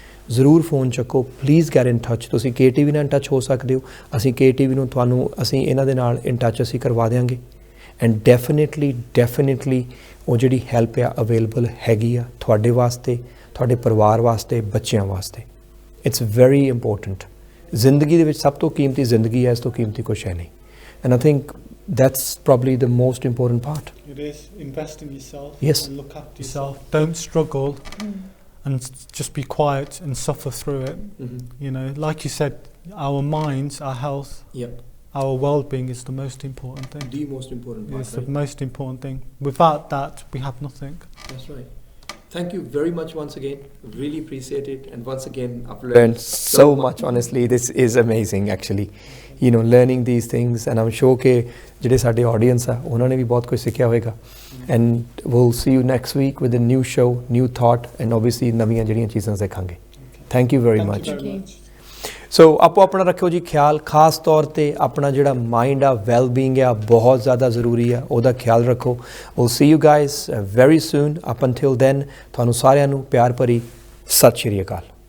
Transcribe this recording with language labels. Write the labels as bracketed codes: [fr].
[pa] ਜ਼ਰੂਰ ਫੋਨ ਚੱਕੋ, [en] Please get in touch. [pa] ਤੁਸੀਂ KTV ਨਾਲ ਇਨ ਟੱਚ ਹੋ ਸਕਦੇ ਹੋ, ਅਸੀਂ KTV ਨੂੰ ਅਸੀਂ ਇਹਨਾਂ ਦੇ ਨਾਲ ਇਨ ਟੱਚ ਅਸੀਂ ਕਰਵਾ ਦਿਆਂਗੇ. [en] and definitely [pa] ਉਹ ਜਿਹੜੀ ਹੈਲਪ ਆ ਅਵੇਲੇਬਲ ਹੈਗੀ ਆ ਤੁਹਾਡੇ ਵਾਸਤੇ, ਤੁਹਾਡੇ ਪਰਿਵਾਰ ਵਾਸਤੇ, ਬੱਚਿਆਂ ਵਾਸਤੇ। [en] It's very important. [pa] ਜ਼ਿੰਦਗੀ ਦੇ ਵਿੱਚ ਸਭ ਤੋਂ ਕੀਮਤੀ ਜ਼ਿੰਦਗੀ ਹੈ, ਇਸ ਤੋਂ ਕੀਮਤੀ ਕੁਛ ਹੈ ਨਹੀਂ। [en] And I think that's probably the most important part. It is. Invest in yourself. Yes. And look after yourself. Don't struggle and just be quiet and suffer through it. You know, like you said, our minds, our health, Yep. our well-being is the most important thing. The most important part, It's the most important thing. Without that, we have nothing. That's right. Thank you very much once again. Really appreciate it. And once again, I've learned so much, honestly. This is amazing, actually. You know, learning these things. And I'm sure [pa] ਕਿ ਜਿਹੜੇ ਸਾਡੇ audience ਆ ਉਹਨਾਂ ਨੇ ਵੀ ਬਹੁਤ ਕੁਝ ਸਿੱਖਿਆ ਹੋਵੇਗਾ। [en] And we'll see you next week with a new show, new thought, and obviously [pa] ਨਵੀਆਂ ਜਿਹੜੀਆਂ ਚੀਜ਼ਾਂ ਸਿੱਖਾਂਗੇ। [en] Thank you very much. Thank you very much. [pa] ਸੋ ਆਪੋ ਆਪਣਾ ਰੱਖਿਓ ਜੀ ਖਿਆਲ। ਖਾਸ ਤੌਰ ਤੇ ਆਪਣਾ ਜਿਹੜਾ ਮਾਈਂਡ ਆ, ਵੈਲ ਬੀਇੰਗ ਆ, ਬਹੁਤ ਜ਼ਿਆਦਾ ਜ਼ਰੂਰੀ ਆ, ਉਹਦਾ ਖਿਆਲ ਰੱਖੋ। [en] we'll see you guys very soon. Up until then, [pa] ਤੁਹਾਨੂੰ ਸਾਰਿਆਂ ਨੂੰ ਪਿਆਰ ਭਰੀ ਸਤਿ ਸ਼੍ਰੀ ਅਕਾਲ।